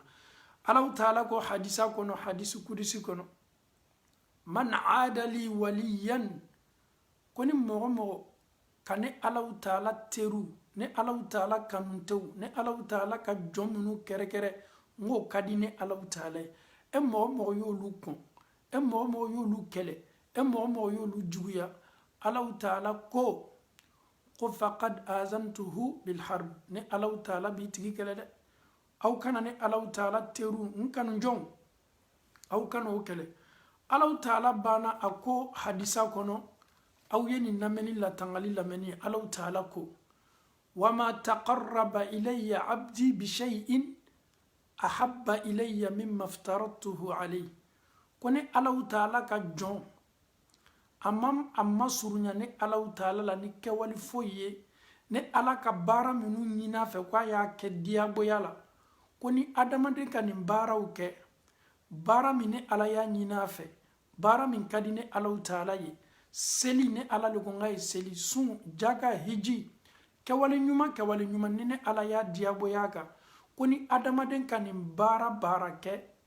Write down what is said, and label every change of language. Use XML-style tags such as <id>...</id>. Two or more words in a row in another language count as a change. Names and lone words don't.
<bm>Alahu Taala ko hadisa kɔnɔ, hadisi kudisi kɔnɔ,</bm> <ar>من عادى لي وليا,</ar> <bm>ko ni mɔgɔ ka ne Alahu Taala teru, ne Alahu Taala kanutew, ne Alahu Taala ka jɔn minnu kɛrɛkɛrɛ, n k'o ka di ne Alahu Taala ye. E mɔgɔ y'olu kɔn, e mɔgɔ y'olu kɛlɛ, e mɔgɔ y'olu juguya, Alahu Taala ko</bm> <ar>فقد آذنته بالحرب,</ar> <bm>ne Alahu Taala b'i tigi kɛlɛ dɛ. Aw kana ne Alahu Taala teru, n kanu jɔnw, aw kana o kɛlɛ. Alahu Taala banna a ko hadisa kɔnɔ, aw ye nin lamɛnni latangali lamɛnni ye. Alahu Taala ko</bm> <ar>وما تقرب إلي عبدي بشيء أحب إلي مما افترضته عليه,</ar> <bm>ko ne Alahu Taala ka jɔn a ma surunya ne Alahu Taala la ni kɛwale foyi ye, ne Ala ka baara minnu ɲin'a fɛ k'a y'a kɛ diyagoya la, ko ni adamaden ka nin baaraw kɛ, baara min ne Ala y'a ɲin'a fɛ, baara min ka di ne Alahu Taala ye, seli ne Ala le ko n k'a ye seli, sun, jaka, hiji, kɛwale ɲuman ni ne Ala y'a diyagoya kan, ko ni adamaden ka nin baara kɛ,</bm>